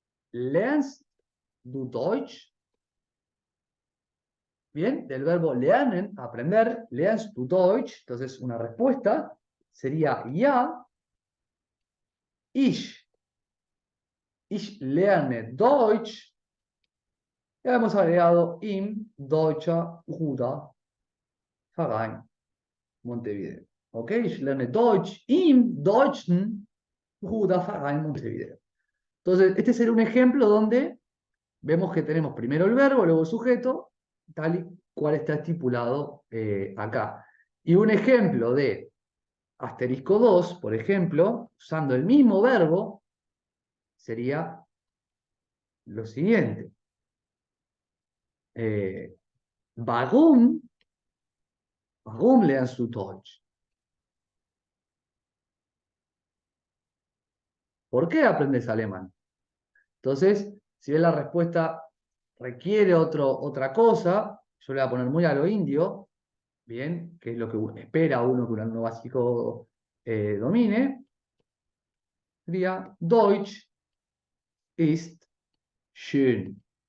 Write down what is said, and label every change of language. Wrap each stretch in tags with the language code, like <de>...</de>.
<de>¿Lernst du Deutsch?</de> <es>Bien, del verbo lernen, aprender,</es> <de>lernst du Deutsch.</de> <es>Entonces, una respuesta sería</es> <de>ja, ich lerne Deutsch.</de> <es>Y hemos agregado im deutscher Bruder Verein Montevideo. ¿Ok?</es> <de>Ich lerne Deutsch im deutschen Bruder Verein Montevideo.</de> <es>Entonces, este sería un ejemplo donde vemos que tenemos primero el verbo, luego el sujeto, tal y cual está estipulado acá. Y un ejemplo de asterisco 2, por ejemplo, usando el mismo verbo, sería lo siguiente.</es> <de>Warum lernst du Deutsch?</de> <es>¿Por qué aprendes alemán? Entonces, si bien la respuesta requiere otra cosa, yo le voy a poner muy a lo indio, bien, que es lo que espera uno que un alumno básico domine, sería</es> <de>Deutsch ist schön.</de>